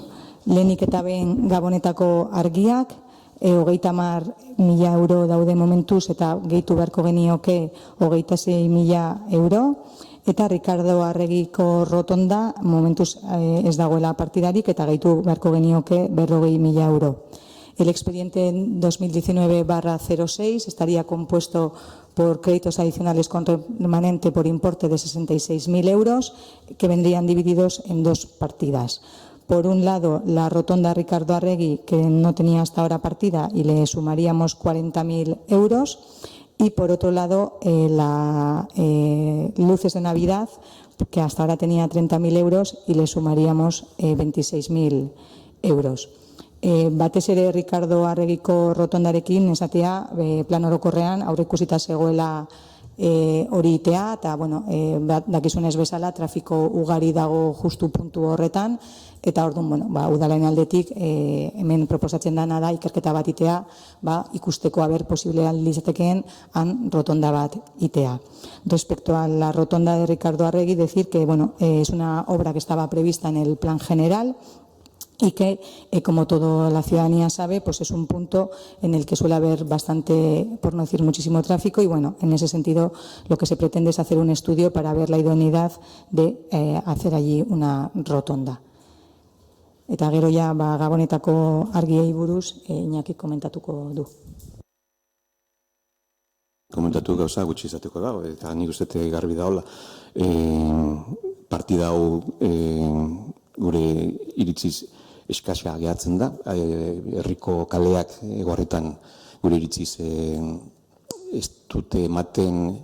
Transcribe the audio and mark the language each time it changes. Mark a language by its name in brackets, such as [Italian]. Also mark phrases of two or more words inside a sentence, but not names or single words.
[Basque] Lehenik eta behin Gabonetako argiak, 30.000 euro daude momentuz eta gehitu beharko genioke 26.000 euro. Eta Ricardo Arregiko rotonda momentuz ez dagoela partidarik eta gehitu beharko genioke 40.000 euro. [Spanish] El expediente 2019/06 estaría compuesto por créditos adicionales con remanente por importe de 66.000 euros que vendrían divididos en dos partidas. Por un lado, la rotonda Ricardo Arregui, que no tenía hasta ahora partida, y le sumaríamos 40.000 euros. Y por otro lado, las luces de Navidad, que hasta ahora tenía 30.000 euros, y le sumaríamos 26.000 euros. [Basque] Batez ere Ricardo Arregiko rotondarekin esatea plan orokorrean aurreikusita zegoela hori itea, eta dakizunez bezala trafiko ugari dago justu puntu horretan, eta orduan udalaren aldetik hemen proposatzen dena da ikerketa bat itea, ikusteko posible litzatekeen han rotonda bat itea. [Spanish] Respecto a la rotonda de Ricardo Arregui, decir que es una obra que estaba prevista en el plan general y que, como toda la ciudadanía sabe, pues es un punto en el que suele haber bastante, por no decir muchísimo tráfico, y en ese sentido lo que se pretende es hacer un estudio para ver la idoneidad de hacer allí una rotonda. [Basque] Eta gero ja Gabonetako argiei buruz Iñaki komentatuko du. Komentatu gauza gutxi izateko dago, eta nik uste garbi daola. Partida hau gure iritziz eskasa gehatzen da, herriko kaleak egorretan gure iritziz ez dute ematen